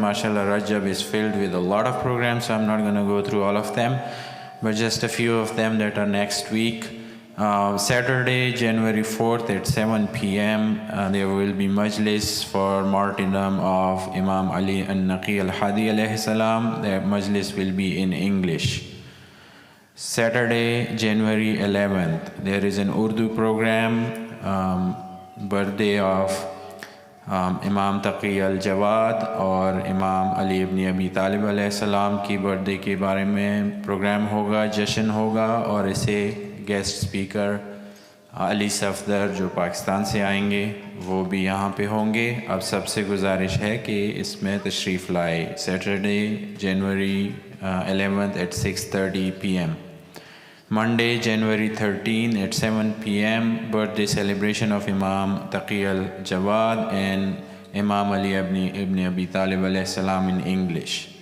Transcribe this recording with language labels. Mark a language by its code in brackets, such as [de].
[en] MashaAllah, Rajab is filled with a lot of programs, so I'm not going to go through all of them, but just a few of them that are next week. Saturday, January 4th at 7 p.m. There will be Majlis for martyrdom of Imam Ali al-Naqi al-Hadi alayhi salam. The Majlis will be in English. Saturday, January 11th, there is an Urdu program, birthday of Imam Taqi al-Jawad [hi] और Imam Ali ibn Abi Talib alayhi salam की birthday के बारे में program होगा, जश्न होगा, और इसे गेस्ट स्पीकर अली सफदर जो पाकिस्तान से आएंगे वो भी यहाँ पे होंगे। अब सबसे गुजारिश है कि इसमें तशरीफ़ लाए। [en] Saturday January 11th at 6:30 p.m. Monday, January 13 at 7 p.m. birthday celebration of Imam Taqi al-Jawad and Imam Ali ibn Abi Talib alayhi salam in English.